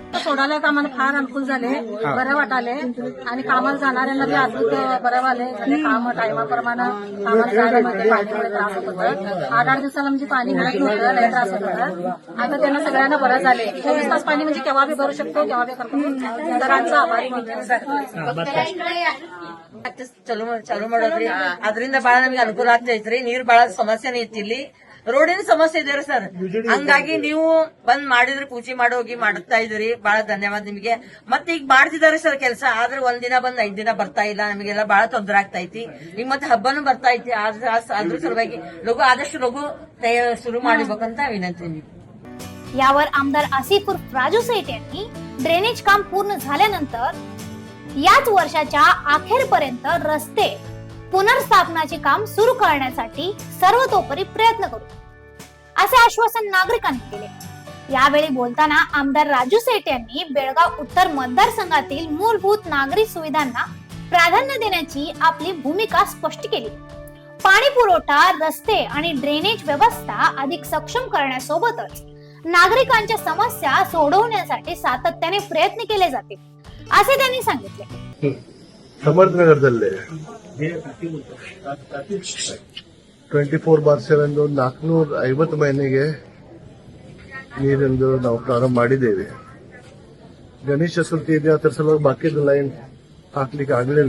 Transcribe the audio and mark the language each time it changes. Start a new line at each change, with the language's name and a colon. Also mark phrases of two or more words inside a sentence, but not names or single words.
Marathi: सोडायला आम्हाला फार अनुकूल झाले, बरं वाटाले आणि कामाला जाणाऱ्यांना बी अजून बरं वाले काम टायमाप्रमाणे कामाला जाण्यामध्ये पाण्यामुळे त्रास होत होतं। 8-8 दिवसाला म्हणजे पाणी मिळत नव्हतं, लय त्रास होत होता। आता त्यांना सगळ्यांना बरं झाले। 24 तास पाणी म्हणजे केव्हा बी भरू शकतो, केव्हा बी करतो। आमदारांचा आभारी
Kannada: ಚಲೋ ಮಾಡೋದ್ರಿ ಅದರಿಂದ ಬಹಳ ನಮಗೆ ಅನುಕೂಲ ಆಗ್ತೈತ್ರಿ। ನೀರ್ ಬಹಳ ಸಮಸ್ಯೆನೇ ಐತಿ ಇಲ್ಲಿ, ರೋಡಿನ ಸಮಸ್ಯೆ ಇದೆ ಸರ್। ಹಂಗಾಗಿ ನೀವು ಬಂದ್ ಮಾಡಿದ್ರೆ ಪೂಜೆ ಮಾಡೋಗಿ ಮಾಡ್ತಾ ಇದ್ರಿ, ಬಹಳ ಧನ್ಯವಾದ ನಿಮಗೆ। ಮತ್ತೆ ಈಗ ಮಾಡ್ತಿದ್ದಾರೆ ಸರ್ ಕೆಲಸ, ಆದ್ರೆ ಒಂದಿನ ಬಂದ್ 5 ದಿನ ಬರ್ತಾ ಇಲ್ಲ, ನಮಗೆಲ್ಲ ಬಹಳ ತೊಂದರೆ ಆಗ್ತಾ ಐತಿ। ಈಗ ಮತ್ತೆ ಹಬ್ಬನೂ ಬರ್ತಾ ಐತಿ, ಅದ್ರ ಸಲುವಾಗಿ ಆದಷ್ಟು ಲಘು सुरू ಮಾಡಬೇಕಂತ ವಿನಂತಿ।
Marathi: यावर आमदार आसिफ उर्फ राजू सेठ यांनी ड्रेनेज काम पूर्ण झाल्यानंतर याच वर्षाच्या अखेरपर्यंत रस्ते पुनर्स्थापनाचे काम सुरू करण्यासाठी सर्वतोपरी प्रयत्न करू असे आश्वासन नागरिकांनी केले। यावेळी बोलताना आमदार राजू सेठ यांनी बेळगाव उत्तर मतदारसंघातील मूलभूत नागरी सुविधांना प्राधान्य देण्याची आपली भूमिका स्पष्ट केली। पाणी पुरवठा, रस्ते आणि ड्रेनेज व्यवस्था अधिक सक्षम करण्यासोबतच नागरिकांच्या समस्या सोडवण्यासाठी सातत्याने प्रयत्न केले जातील असे त्यांनी सांगितले।
Kannada: ಸಮರ್ಥನಗರದಲ್ಲಿ 24/7 450 ಮನೆಗೆ ನೀರಿಂದು ನಾವು ಪ್ರಾರಂಭ ಮಾಡಿದ್ದೇವೆ। ಗಣೇಶ ಚತುರ್ಥಿ ಇದೆ, ಅದರ ಸಲುವಾಗಿ ಬಾಕಿದ ಲೈನ್ ಹಾಕ್ಲಿಕ್ಕೆ ಆಗಲಿಲ್ಲ।